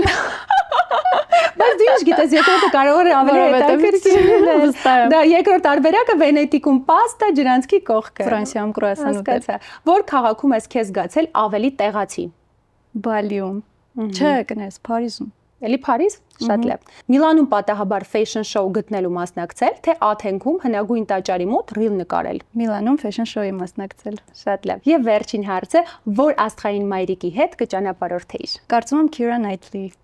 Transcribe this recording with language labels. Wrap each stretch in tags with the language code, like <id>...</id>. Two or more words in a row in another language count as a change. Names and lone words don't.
<hy>Բայց դու ինչ գիտես, երկրորդը կարող է ավելի հետաքրքիր լինել։ Դա երկրորդ տարբերակը Վենետիկում պաստա ջրանցքի կողքը։ Ֆրանսիայում կրուասան ուտել։ Որ քաղաքում ես քեզ զգացել ավելի տեղացի։ Բալիում։ Չէ, կնես Փարիզում։ Էլի Փարիզ, շատ լավ։ Միլանում պատահաբար</hy> <en>fashion show</en> <hy>գտնելու մասնակցել, թե Աթենքում հնագույն տաճարի մոտ ռիլ նկարել։ Միլանում</hy> <en>fashion show-</en> <hy>ի մասնակցել։ Շատ լավ։ Եվ վերջին հարցը, որ աստղային մայրիկի հետ կճանապարհորդեիր։ Կարծում եմ Keira Knightley։</hy>